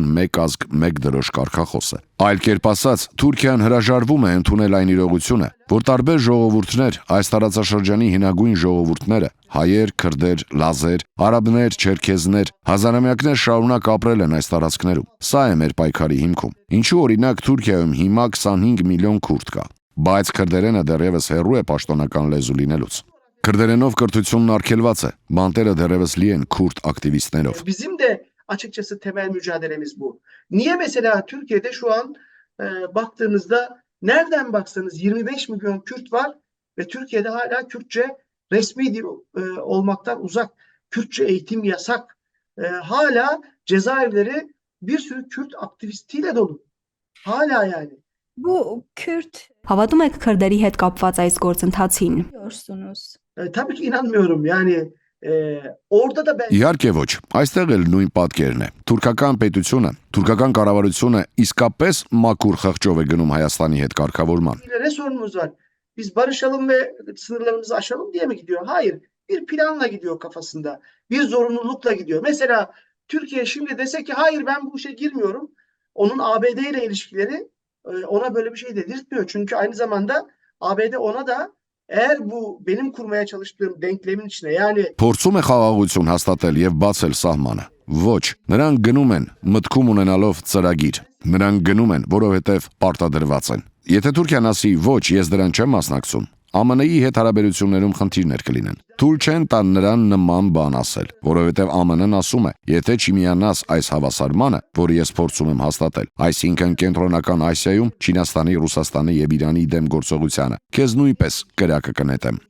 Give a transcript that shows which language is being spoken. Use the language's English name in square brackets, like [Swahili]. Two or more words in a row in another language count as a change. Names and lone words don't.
[Armenian] մեկ ազգ, մեկ դրոշ կարգախոսը։ Այլ կերպ ասած, Թուրքիան հրաժարվում է ընդունել այն իրողությունը, որ տարբեր ժողովուրդներ, այս տարածաշրջանի հինագույն ժողովուրդները, հայեր, քրդեր, լազեր, արաբներ, չերքեզներ, հազարամյակներ շարունակ ապրել են այս տարածքներում։ Սա է մեր պայքարի հիմքում։ Ինչու օրինակ Թուրքիայում հիմա 25 միլիոն քուրդ կա, բայց քրդերենը դեռևս հեռու է պաշտոնական լեզու լինելուց։ Քրդերենով կրթությունն արգելված է, բանտերը դեռևս լի են քուրդ ակտիվիստներով։ [Turkish] bizim de açıkçası temel mücadelemiz bu. Niye mesela Türkiye'de şu an baktığınızda nereden baksanız 25 milyon Kürt var ve Türkiye'de hala Kürtçe resmi dil olmaktan uzak, Kürtçe eğitim yasak. Hala cezaevleri bir sürü Kürt aktivistiyle dolu. Hala yani. Bu Kürt [Armenian] Հավատում եք քրդերի հետ կապված այս գործընթացին։ [Turkish] diyorsunuz. Tabii ki inanmıyorum yani orada da ben [Armenian] Իհարկե ոչ, այստեղ էլ նույն պատկերն է։ Թուրքական պետությունը, թուրքական կառավարությունը իսկապես մաքուր խղճով է գնում Հայաստանի հետ կարգավորման։ [Turkish] ne sorunumuz var? Biz barışalım ve sınırlarımızı aşalım diye mi gidiyor? Hayır. Bir planla gidiyor kafasında. Bir zorunlulukla gidiyor. Mesela Türkiye şimdi dese ki hayır ben bu işe girmiyorum. Onun ABD ile ilişkileri ona böyle bir şey dedirtmiyor. Çünkü aynı zamanda ABD ona da eğer bu benim kurmaya çalıştığım denklemin içine yani [Armenian] Փորձում է խաղաղություն հաստատել եւ բացել սահմանը։ Ոչ, նրանք գնում են մտքում ունենալով ծրագիր։ Նրանք գնում են, որովհետեւ պարտադրված են։ Եթե Թուրքիան ասի ոչ, ես դրան չեմ մասնակցում, ԱՄՆ-ի հետ հարաբերություններում խնդիրներ կլինեն։ Թույլ չեն տան նրան նման բան ասել, որովհետև ԱՄՆ-ն ասում է, եթե չմիանաս այս հավասարմանը, որը ես փորձում եմ հաստատել, այսինքն Կենտրոնական Ասիայում Չինաստանի, Ռուսաստանի եւ Իրանի դեմ գործողությանը, քեզ նույնպես կրակը կնետեմ։